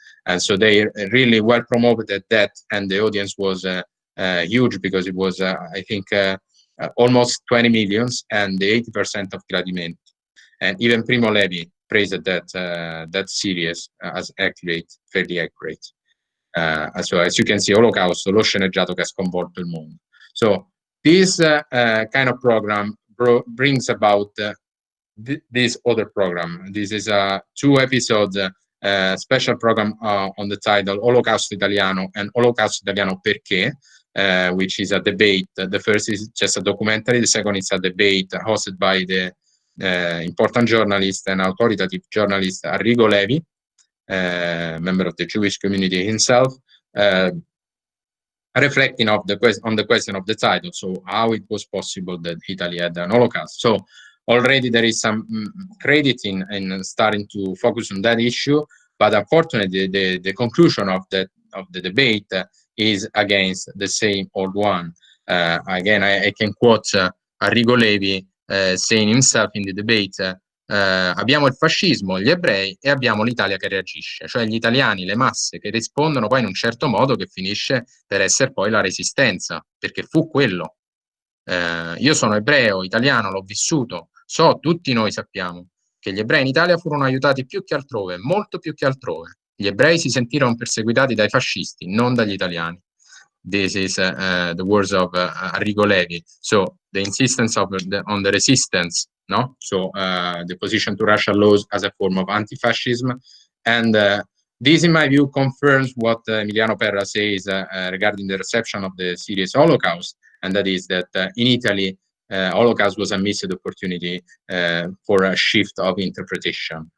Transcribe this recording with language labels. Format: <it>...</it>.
<en>And so they really well promoted that, and the audience was huge, because it was, I think, almost 20 million and the 80% of Gradimento. And even Primo Levi praised that series as accurate, fairly accurate. So as you can see, Holocausto,</en> <it>lo sceneggiato che ha sconvolto il mondo.</it> <en>So this kind of program brings about this other program. This is a 2-episode special program on the title Holocausto Italiano and Holocausto Italiano Perché, which is a debate. The first is just a documentary. The second is a debate hosted by the important journalist and authoritative journalist Arrigo Levi, member of the Jewish community himself, reflecting on the question of the title. So how it was possible that Italy had an Holocaust. So already there is some credit in starting to focus on that issue, but unfortunately the conclusion of the debate is against the same old one. Again, I can quote Arrigo Levi saying himself in the debate,</en> <it>abbiamo il fascismo, gli ebrei, e abbiamo l'Italia che reagisce, cioè gli italiani, le masse che rispondono poi in un certo modo che finisce per essere poi la resistenza, perché fu quello. Io sono ebreo, italiano, l'ho vissuto, tutti noi sappiamo che gli ebrei in Italia furono aiutati più che altrove, molto più che altrove. Gli ebrei si sentirono perseguitati dai fascisti, non dagli italiani.</it> <en>This is the words of Arrigo Levi. So the insistence on the resistance, no? So the position to Russian laws as a form of anti-fascism, and this, in my view, confirms what Emiliano Perra says regarding the reception of the series Holocaust, and that is that in Italy, Holocaust was a missed opportunity for a shift of interpretation.</en>